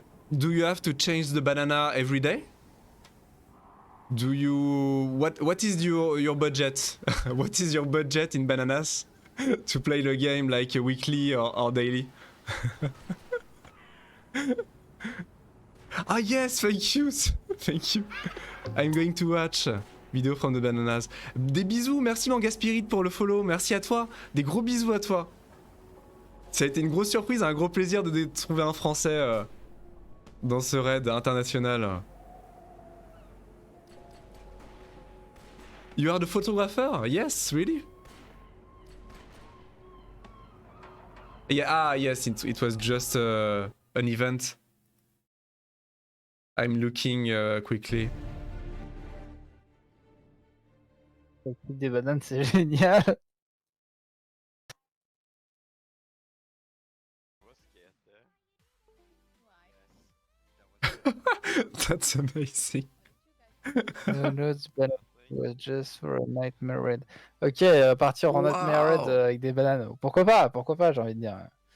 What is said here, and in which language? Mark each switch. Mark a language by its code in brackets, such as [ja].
[en] Do you have to change the banana every day? Do you what is your budget? What is your budget in bananas to play the game like weekly or daily? Ah yes, thank you, thank you. I'm going to watch video from the bananas. [fr] Des bisous, merci Manga Spirit pour le follow, merci à toi. Des gros bisous à toi. Ça a été une grosse surprise, un gros plaisir de trouver un Français dans ce raid international. [en] You are the photographer? Yes, really? Yeah, yes, it was just an event. I'm looking quickly. [fr] Des bananes, c'est génial. [en] That's amazing. Was just for a nightmare raid. [fr] Ok, partir en nightmare raid avec des bananes. Pourquoi pas, j'ai envie de dire.